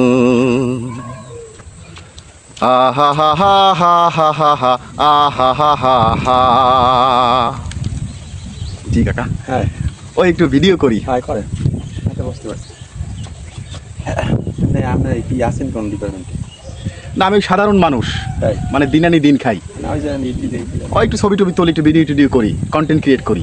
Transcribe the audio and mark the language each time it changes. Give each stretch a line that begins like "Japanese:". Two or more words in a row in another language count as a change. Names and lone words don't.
Bangla: Ah ha ha ha ha ha ha ha ah ha ha ha ha. জি কাকা হ্যাঁ ওই একটু ভিডিও করি হ্যাঁ করেন এটা বুঝতে পারছি না আপনি কি আছেন কোন ডিপার্টমেন্টে না আমি সাধারণ মানুষ তাই মানে দিন আনি দিন খাই না ওই যে নীতি দেই ওই একটু ছবি টবি তুলি একটু ভিডিও টিডিও করি
English: content create
Bangla: করি